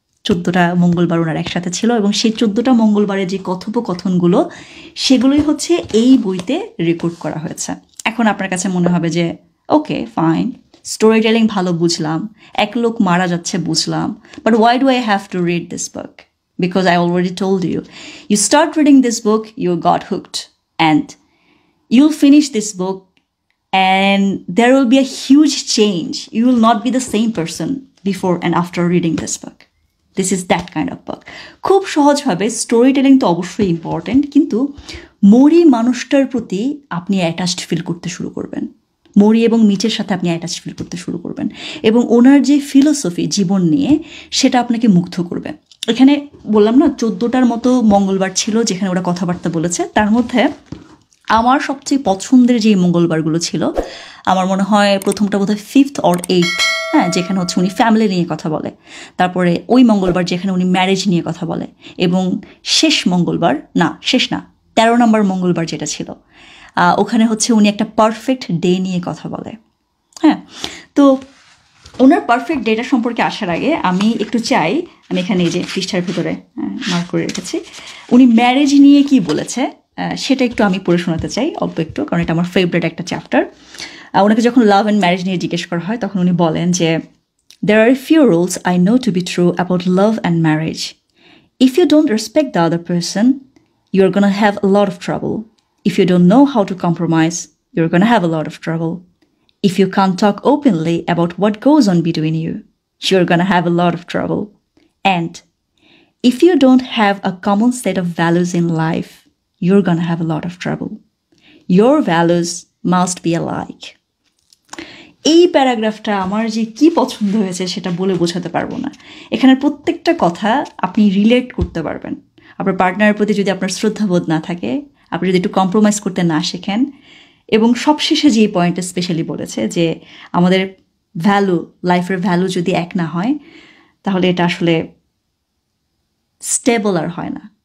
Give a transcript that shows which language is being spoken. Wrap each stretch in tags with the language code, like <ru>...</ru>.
<bn>14টা মঙ্গলবার ওনার একসাথে ছিল, এবং সেই 14টা মঙ্গলবারের যে কথোপকথনগুলো সেগুলোই হচ্ছে এই বইতে রেকর্ড করা হয়েছে। এখন আপনার কাছে মনে হবে যে ওকে ফাইন, স্টোরি টেলিং ভালো বুঝলাম, এক লোক মারা যাচ্ছে বুঝলাম,</bn> <en>But why do I have to read this book? Because I already told you, you start reading this book, you got hooked, and you'll finish this book and there will be a huge change. You will not be the same person before and after reading this book. This is that kind of book.</en> <bn>খুব সহজভাবে story telling তো অবশ্যই important, কিন্তু মোরি মানুষটার প্রতি আপনি attached feel করতে শুরু করবেন। মোরি এবং মিচের সাথে আপনি অ্যাটাচ ফিল করতে শুরু করবেন, এবং ওনার যে ফিলোসফি জীবন নিয়ে সেটা আপনাকে মুগ্ধ করবে। এখানে বললাম না 14টার মতো মঙ্গলবার ছিল যেখানে ওরা কথাবার্তা বলেছে। তার মধ্যে আমার সবচেয়ে পছন্দের যে মঙ্গলবারগুলো ছিল, আমার মনে হয় প্রথমটা বোধহয় 5th or 8th, হ্যাঁ, যেখানে হচ্ছে উনি ফ্যামিলি নিয়ে কথা বলে। তারপরে ওই মঙ্গলবার যেখানে উনি ম্যারেজ নিয়ে কথা বলে। এবং শেষ মঙ্গলবার, না শেষ না, 13 নম্বর মঙ্গলবার যেটা ছিল, ওখানে হচ্ছে উনি একটা পারফেক্ট ডে নিয়ে কথা বলে। হ্যাঁ, তো ওনার পারফেক্ট ডেটা সম্পর্কে আসার আগে আমি একটু চাই, আমি এখানে এই যে পৃষ্ঠার ভিতরে মার্ক করে রেখেছি, উনি ম্যারেজ নিয়ে কি বলেছে সেটা একটু আমি পড়ে শোনাতে চাই অল্প একটু, কারণ এটা আমার ফেভারিট একটা চ্যাপ্টার। ওনাকে যখন লাভ অ্যান্ড ম্যারেজ নিয়ে জিজ্ঞেস করা হয় তখন উনি বলেন যে</bn> <en>there are a few rules I know to be true about love and marriage. If you don't respect the other person, you're gonna have a lot of trouble. If you don't know how to compromise, you're gonna have a lot of trouble. If you can't talk openly about what goes on between you, you're gonna have a lot of trouble. And if you don't have a common set of values in life, you're gonna have a lot of trouble. Your values must be alike.</en> <bn>এই প্যারাগ্রাফটা আমার যে কি পছন্দ হয়েছে সেটা বলে বোঝাতে পারবো না। এখানের প্রত্যেকটা কথা আপনি রিলেট করতে পারবেন। আপনার পার্টনারের প্রতি যদি আপনার শ্রদ্ধাবোধ না থাকে, আপনি যদি একটু কম্প্রোমাইজ করতে না শেখেন, এবং সবশেষে যে পয়েন্টটা স্পেশালি বলেছে যে আমাদের ভ্যালু, লাইফের ভ্যালু যদি এক না হয় তাহলে এটা আসলে স্টেবল আর হয় না।</bn>